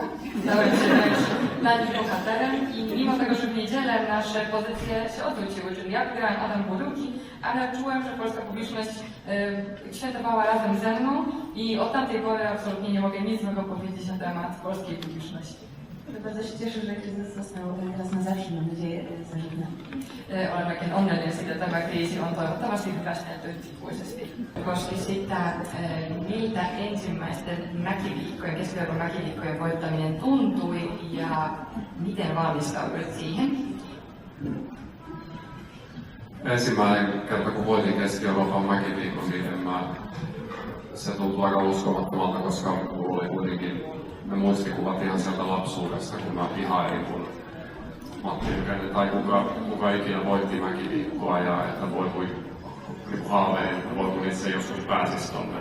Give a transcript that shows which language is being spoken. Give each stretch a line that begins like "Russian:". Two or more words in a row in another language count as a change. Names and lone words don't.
Polish: Stałem się wręcz dla nich bohaterem i mimo tego, że w niedzielę nasze pozycje się odwróciły, czyli ja wygrałam, Adam był drugi, ale czułem, że polska publiczność świętowała razem ze mną i od tamtej pory absolutnie nie mogę nic złego powiedzieć na temat polskiej publiczności. Bardzo się cieszę, że kryzys został teraz na zawsze, mam nadzieję, zażegnany.
Finnish: Olennakin onnellinen siitä, että tämä kriisi on toivottavasti hyvästelty ikuisesti. Koski sitä, miltä ensimmäisten mäkiviikkojen, keskiverkon mäkiviikkojen voittaminen tuntui ja miten valmistauduit siihen? Ensimmäinen kerta, kun voitin Keski-Euroopan mäkiviikon, niin se tuntui aika uskomattomalta, koska mulla oli kuitenkin ne muistikuvat ihan sieltä lapsuudesta, kun mä ihailin, kun Matti Nykänen tai kuka ikinä voitti mäkiviikkoa ja että voi niin haaveilin, että voi kun itse joskus pääsis tonne.